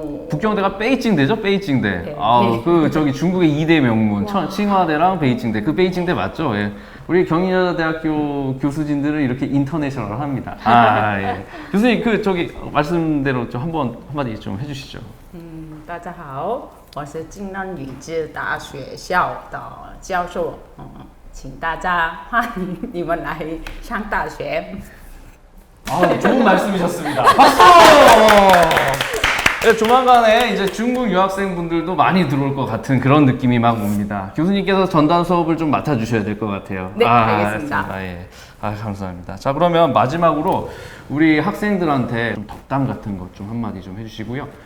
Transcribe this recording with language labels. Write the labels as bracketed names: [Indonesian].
[Korean] 국경대가 베이징대죠, 베이징대. 네. 그 저기 중국의 2대 명문 칭화대랑 베이징대. 그 베이징대 맞죠? 예. 우리 경희여자대학교 교수진들은 이렇게 인터내셔널 합니다. 예. 교수님 그 저기 말씀대로 좀 한마디 좀 해주시죠. [Chinese] 大家好，我是金南女子大学校的教授，请大家欢迎你们来上大学。 [Korean] 좋은 말씀이셨습니다. 박수! 네, 조만간에 이제 중국 유학생분들도 많이 들어올 것 같은 그런 느낌이 막 옵니다. 교수님께서 전담 수업을 좀 맡아주셔야 될 것 같아요. 네, 알겠습니다. 알겠습니다. 예. 감사합니다. 자, 그러면 마지막으로 우리 학생들한테 좀 덕담 같은 것 좀 한마디 좀 해주시고요.